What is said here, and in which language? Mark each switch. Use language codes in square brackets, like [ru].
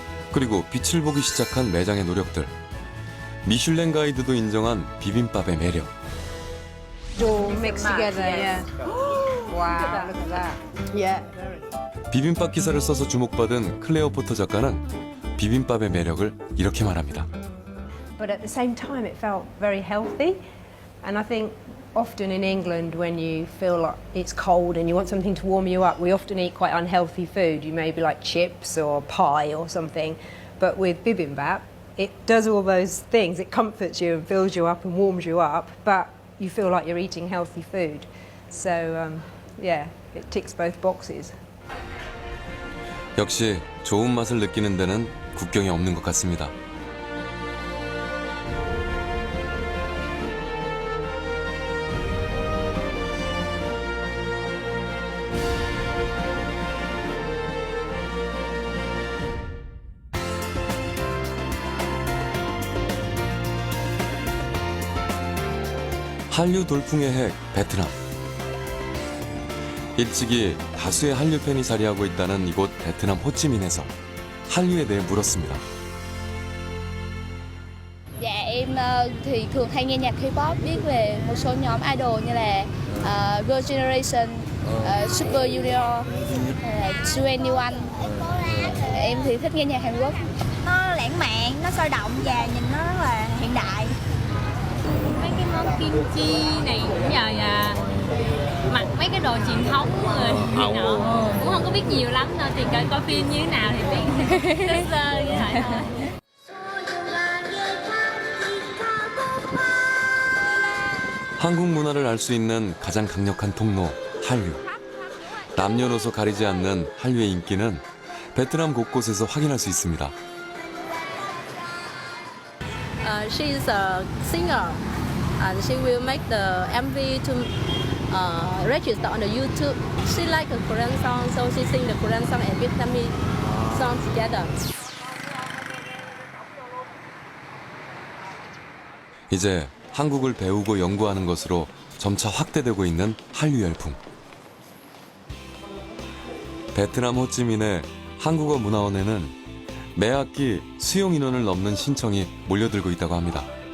[ko] 그리고 빛을 보기 시작한 매장의 노력들. 미슐랭 가이드도 인정한 비빔밥의 매력. [en] All mixed together, yeah. Wow, look at that. Yeah. [ko] 비빔밥 기사를 써서 주목받은 클레어 포터 작가는 비빔밥의 매력을 이렇게 말합니다. [en] But at the same time, it felt very healthy. And I think often in England, when you feel like it's cold and you want something to warm you up, we often eat quite unhealthy food. You maybe like chips or pie or something. But with bibimbap, it does all those things. It comforts you and fills you up and warms you up, but you feel like you're eating healthy food. So, yeah, it ticks both boxes. [ko] 역시 좋은 맛을 느끼는 데는 국경이 없는 것 같습니다. 한류 돌풍의 핵 베트남. 일찍이 다수의 한류 팬이 자리하고 있다는 이곳 베트남 호치민에서 한류에 대해 물었습니다. [vi] Dạ em thì thường hay nghe nhạc K-pop, biết về một số nhóm idol như là Girl Generation, Super Junior, 2NE1. Em thì thích nghe nhạc Hàn Quốc. Nó lãng mạn, nó sôi động và nhìn nó rất là hiện đại. Mấy cái món kim chi này cũng nhờ mặc mấy cái đồ truyền thống rồi này nọ cũng không có biết nhiều lắm đâu, thì coi phim như thế nào thì biết sơ sơ như vậy thôi. [ko] 한국 문화를 알 수 있는 가장 강력한 통로 한류. 남녀노소 가리지 않는 한류의 인기는 베트남 곳곳에서 확인할 수 있습니다. [en] She's a singer. and she will make the MV to register on the YouTube. She like a Korean song, so she sing the Korean song and Vietnamese song together. [ko] 이제 한국을 배우고 연구하는 것으로 점차 확대되고 있는 한류 열풍. 베트남 호찌민의 한국어 문화원에는 매 학기 수용 인원을 넘는 신청이 몰려들고 있다고 합니다.